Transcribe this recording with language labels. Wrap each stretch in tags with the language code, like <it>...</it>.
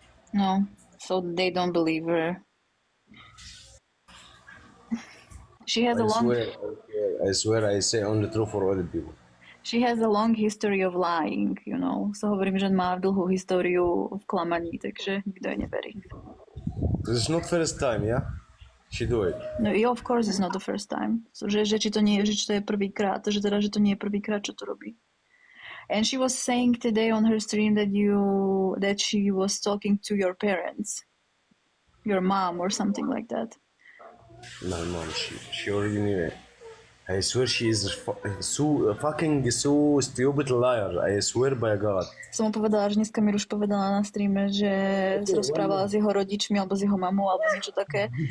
<en>No, so they don't believe her. She has I swear I say only true for all people. She has a long history of lying, you know.</en> <sk>So hovorím, že má dlhú históriu v klamaní, takže nikto jej neverí.</sk> <en>This is not first time, yeah? She do it. No, yeah, of course it's not the first time.</en> <sk>So, že či to je prvýkrát, že to nie je prvýkrát, čo to robí.</sk> <en>And she was saying today on her stream that she was talking to your parents, your mom or something like that. My mom, she already knew it. I swear she is so stupid liar. I swear by God.</en> <sk>Som mu povedala, že dneska Miruš povedala na streame, že sa rozprávala s jeho rodičmi alebo s jeho mamou alebo niečo také.</sk>